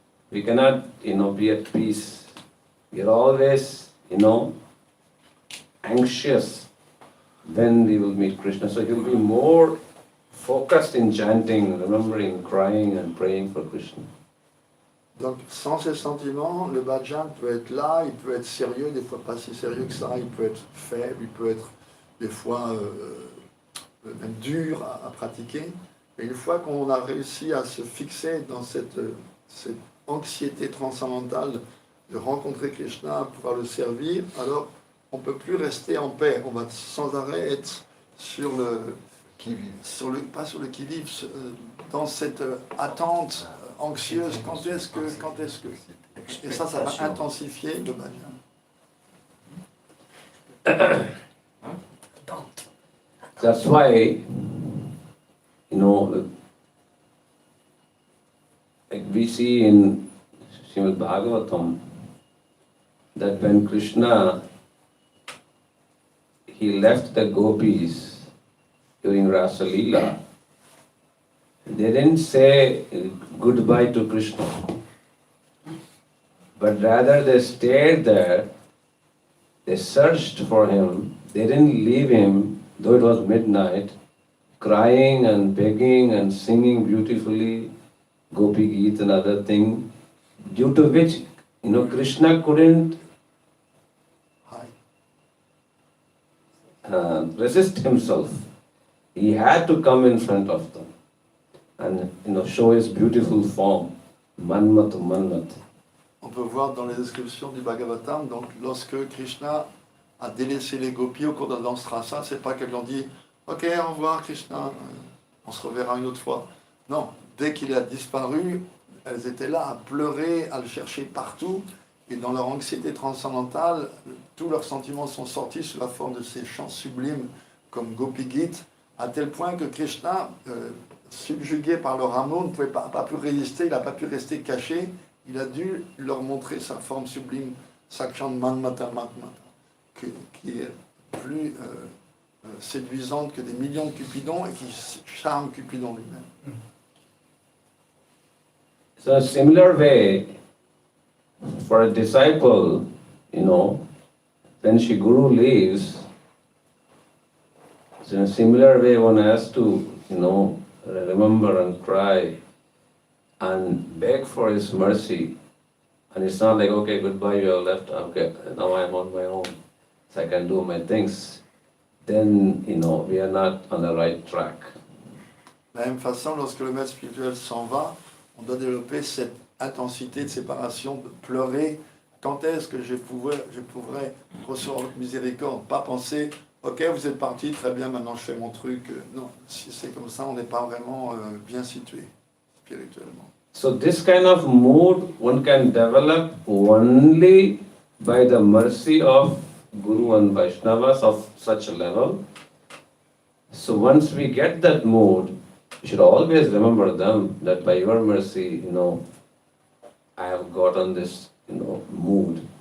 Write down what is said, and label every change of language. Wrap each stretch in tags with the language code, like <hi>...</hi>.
<en>We cannot, be at peace. We are always, anxious when we will meet Krishna. So he will be more focused in chanting, remembering, crying and praying for Krishna.</en> <fr>Donc, sans ces sentiments, le bhajan peut être là, il peut être sérieux, des fois pas si sérieux que ça, il peut être faible, il peut être des fois même dur à pratiquer. Mais une fois qu'on a réussi à se fixer dans cette anxiété transcendantale de rencontrer Krishna, pouvoir le servir, alors on ne peut plus rester en paix. On va sans arrêt être sur le qui-vive. Pas sur le qui-vive, dans cette attente anxieuse. Quand est-ce que Et ça va intensifier le bhajan.</fr> <en>That's why, like we see in Srimad Bhagavatam, that when Krishna, he left the gopis during Rasa Leela, they didn't say goodbye to Krishna, but rather they stayed there, they searched for him, they didn't leave him, though it was midnight, crying and begging and singing beautifully, Gopi Geet and other thing, due to which, Krishna couldn't resist himself. He had to come in front of them and, show his beautiful form, Manmat Manmat.</en> <fr>On peut voir dans les descriptions du Bhagavatam, donc lorsque Krishna a délaissé les gopis au cours d'un danse rasa, c'est pas qu'elles lui ont dit « Ok, au revoir Krishna, on se reverra une autre fois ». Non, dès qu'il a disparu, elles étaient là à pleurer, à le chercher partout, et dans leur anxiété transcendantale, tous leurs sentiments sont sortis sous la forme de ces chants sublimes comme Gopi Git, à tel point que Krishna, subjugué par leur amour, ne pouvait pas pu résister, il n'a pas pu rester caché, il a dû leur montrer sa forme sublime, Saksham Manmata Matmata, qui est plus séduisante que des millions de Cupidons et qui charme Cupidon lui-même.</fr> <en>So a similar way, for a disciple, when Shri Guru leaves, so in a similar way one has to, remember and cry and beg for his mercy. And it's not like, okay, goodbye, you have left, okay, now I'm on my own, so I can do my things. Then, we are not on the right track.</en> <fr>De la même façon, lorsque le maître spirituel s'en va, on doit développer cette intensité de séparation, de pleurer. Quand est-ce que je pourrais recevoir votre miséricorde? Pas penser, ok, vous êtes parti, très bien, maintenant je fais mon truc. Non, si c'est comme ça, on n'est pas vraiment bien situé spirituellement.</fr> <en>So this kind of mood one can develop only by the mercy of Guru and Vaishnavas of such a level. So once we get that mood, we should always remember them, that by your mercy, I have gotten this, mood.</en>